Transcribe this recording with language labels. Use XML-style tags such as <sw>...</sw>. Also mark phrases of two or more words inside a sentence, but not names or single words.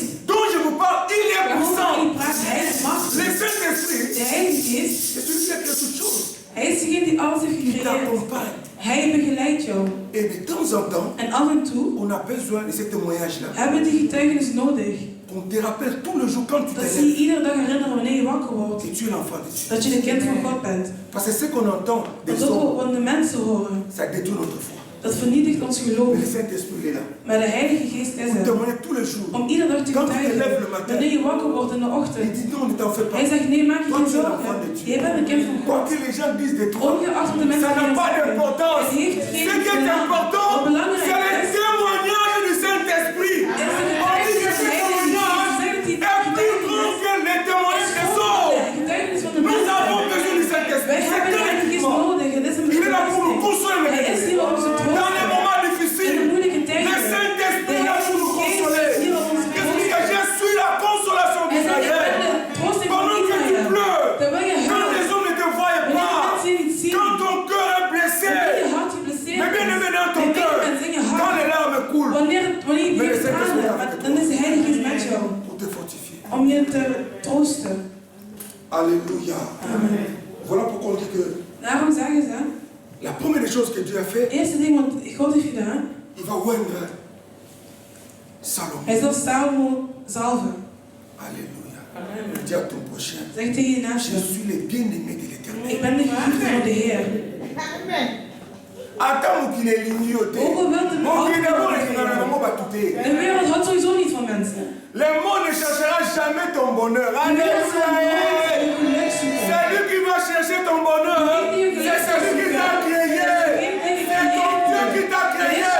<fr>dont je vous parle, il est</fr> <nl>waarom</nl> <fr>puissant.</fr> <nl>hij praat, hij is</nl> <fr>Le</fr> <nl>machtig.</nl> <fr>Saint-Esprit,</fr> <nl>De Heilige Geest,</nl> <fr>c'est celui qui a créé toutes choses.</fr> <nl>hij is degene die alles heeft</nl> <fr>Il</fr> <nl>gecreëerd.</nl> <fr>t'accompagne.</fr> <nl>Hij begeleidt jou.</nl> <fr>Et de temps en temps,</fr> <nl>En af en toe</nl> <fr>on a besoin de ce témoignage-là.</fr> <nl>hebben we die getuigenis nodig.</nl> <fr>On te rappelle tout le jour quand tu</fr> <nl>Dat</nl> <fr>te</fr> <nl>zie je</nl> <fr>lèves</fr> <nl>iedere dag herinneren wanneer je wakker wordt.</nl> <fr>que tu es l'enfant de Dieu.</fr> <nl>Dat je een kind van God bent.</nl> <fr>Parce que ce qu'on entend des</fr> <nl>Want ook</nl> <fr>hommes,</fr> <nl>wat de mensen horen,</nl> <fr>ça détruit notre foi.</fr> <nl>dat vernietigt ons geloof.</nl> <fr>Mais le Saint-Esprit il est là.</fr> <nl>Maar de Heilige Geest is</nl> <fr>Pour</fr> <nl>er.</nl> <fr>témoigner tous les jours.</fr> <nl>Om iedere dag te</nl> <fr>Quand tu te lèves le</fr> <nl>getuigen.</nl> <fr>matin,</fr> <nl>Wanneer je wakker wordt in de</nl> <fr>il</fr> <nl>ochtend.</nl> <fr>dit non, ne t'en fais pas.</fr> <nl>Hij zegt nee, maak je</nl> <fr>Toi,</fr> <nl>geen</nl> <fr>tu es</fr> <nl>zorgen.</nl> <fr>l'enfant de Dieu.</fr> <nl>Je bent een kind van</nl> <fr>Quoi</fr> <nl>God.</nl> <fr>que les gens disent de toi,</fr> <nl>Ongeacht wat de mensen</nl> <fr>ça n'a pas</fr> <nl>zeggen.</nl> <fr>d'importance.</fr> <nl>Het heeft</nl> <fr>Ce</fr> <nl>geen</nl> <fr>qui est</fr> <nl>belang.</nl> <fr>important,</fr> <nl>Wat belangrijk</nl> <fr>c'est le</fr> <nl>is,</nl> <fr>témoignage du Saint-Esprit.</fr> <nl>is de</nl> <fr>On dit que</fr> <nl>getuigenis</nl> <fr>ce</fr> <nl>van de Heilige</nl> <fr>témoignage</fr> <nl>Geest. Zeg dat die</nl> <fr>est plus grand</fr> <nl>getuigenis</nl> <fr>que les témoignages des autres.</fr> <nl>de getuigenis van de</nl> <fr>Nous avons</fr> <nl>mensen.</nl> <fr>besoin du Saint-Esprit.</fr> <nl>Wij</nl> <fr>C'est</fr> <nl>hebben de</nl> <fr>un</fr> <nl>Heilige Geest</nl> <fr>équipement.</fr> <nl>nodig. Het is een</nl> <fr>Il est là pour nous</fr> <nl>berusting.</nl> <fr>consoler.</fr> <nl>Hij is hier om ons te</nl> <fr>Dans les</fr> <nl>troosten.</nl> <fr>moments</fr> <nl>In de</nl> <fr>difficiles,</fr> <nl>moeilijke</nl> <fr>le</fr> <nl>tijden.</nl> <fr>Saint-Esprit</fr> <nl>De</nl> <fr>est là pour nous</fr> <nl>Heilige Geest</nl> <fr>consoler.</fr> <nl>is hier om ons te</nl> <fr>Qu'est-ce que</fr> <nl>troosten.</nl> <fr>je suis la consolation</fr> <nl>Hij zegt, ik ben</nl> <fr>d'Israël.</fr> <nl>de troosting van</nl> <fr>Pendant que tu</fr> <nl>Israël.</nl> <fr>pleures,</fr> <nl>Terwijl je</nl> <fr>quand</fr> <nl>huilt.</nl> <fr>les hommes ne te voient</fr> <nl>Wanneer de</nl> <fr>pas,</fr> <nl>mensen je niet zien.</nl> <fr>quand ton cœur est blessé,</fr> <nl>Wanneer je hart geblesseerd</nl> <fr>mais bien</fr> <nl>is.</nl> <fr>aimé dans ton</fr> <nl>Je</nl> <fr>cœur,</fr> <nl>bent in je</nl> <fr>quand</fr> <nl>hart.</nl> <fr>les larmes coulent,</fr> <nl>Wanneer je</nl> <fr>Mais le</fr> <nl>begint</nl> <fr>Saint-Esprit</fr> <nl>tranen,</nl> <fr>avec toi.</fr> <nl>dan is de Heilige Geest met jou.</nl> <fr>pour te fortifier.</fr> <nl>Om je te troosten.</nl> <fr>Alléluia.</fr> <nl>Amen.</nl> <fr>Voilà pourquoi on dit que</fr> <nl>Daarom zeggen ze,</nl> <fr>la première des choses que Dieu a fait,</fr> <nl>het eerste ding wat God heeft gedaan,</nl> <fr>il va oindre Salomon.</fr> <nl>hij zal Salomo zalven.</nl> <fr>Alléluia.</fr> <nl>Amen.</nl> <fr>Dis à ton prochain,</fr> <nl>Zeg tegen je</nl> <fr>je</fr> <nl>naaste,</nl> <fr>suis le bien-aimé de l'Éternel.</fr> <nl>ik ben de geliefde van de Heer.</nl> <fr>Attends qu'il est lignoté.</fr> <nl>Ook al wil de</nl> <fr>Mon qui d'abord est</fr> <nl>wereld</nl> <fr>finalement batouté.</fr> <nl>de wereld houdt sowieso niet van mensen.</nl> <fr>Le monde ne cherchera jamais ton bonheur.</fr> <nl>De wereld zal nooit</nl> <fr>Alléluia.</fr> <nl>je geluk zoeken.</nl> <fr>C'est lui qui va chercher ton bonheur. C'est celui qui t'a créé. C'est ton Dieu qui t'a créé.</fr>